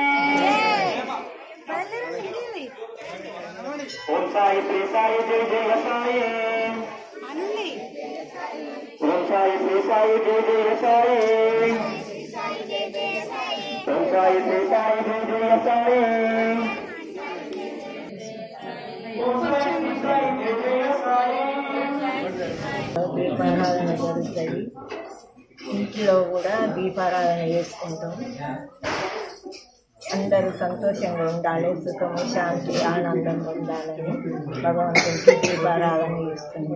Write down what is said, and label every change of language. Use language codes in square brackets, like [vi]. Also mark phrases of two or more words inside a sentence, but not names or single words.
[sa] ओम साई श्री साई जय जय साई ओम साई श्री साई जय जय साई ओम साई श्री साई जय जय साई ओम साई श्री साई जय जय साई [te] దీపారాధన జరుగుతుంది. ఇంట్లో కూడా దీపారాధన చేసుకుంటాం. అందరూ సంతోషంగా ఉండాలి, సుఖము శాంతి ఆనందంగా ఉండాలని భగవంతుడికి దీపారాధన చేస్తుంది.